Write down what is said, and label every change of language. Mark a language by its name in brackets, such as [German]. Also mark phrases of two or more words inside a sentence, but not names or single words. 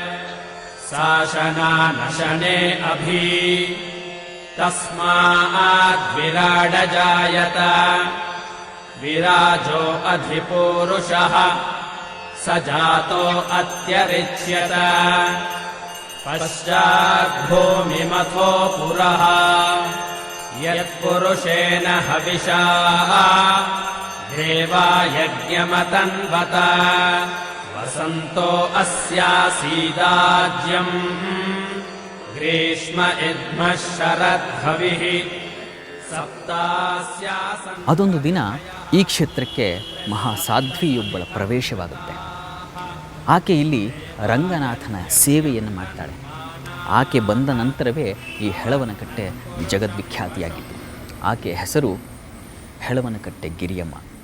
[Sanskrit] ಶಾಸನಾನಶನೆ ಅಭಿ ತಸ್ಮಾದ್ ವಿರಾಡ ಜಾಯತ ವಿರಾಜೋ ಅಧಿಪುರುಷಃ ಸ ಜಾತೋ ಅತ್ಯರಿಚ್ಯತ ಪಶ್ಚಾತ್ ಭೂಮಿಮಥೋ ಪುರಃ ಯತ್ಪುರುಷೇಣ ಹವಿಷಾ देवायज्ञमतन्वत वसन्तो अस्यासीदाज्यम् ग्रीष्म इद्मः शरद्भविः सप्तास्यासन् [Kannada] ಅದೊಂದು ದಿನ ಈ ಕ್ಷೇತ್ರಕ್ಕೆ ಮಹಾಸಾಧ್ವಿಯೊಬ್ಬಳ ಪ್ರವೇಶವಾಗುತ್ತೆ. ಆಕೆ ಇಲ್ಲಿ ರಂಗನಾಥನ ಸೇವೆಯನ್ನು ಮಾಡ್ತಾಳೆ. ಆಕೆ ಬಂದ ನಂತರವೇ ಈ ಹೆಳವನಕಟ್ಟೆ ಜಗದ್ವಿಖ್ಯಾತಿಯಾಗಿತ್ತು. ಆಕೆ ಹೆಸರು ಹೆಳವನಕಟ್ಟೆ ಗಿರಿಯಮ್ಮ.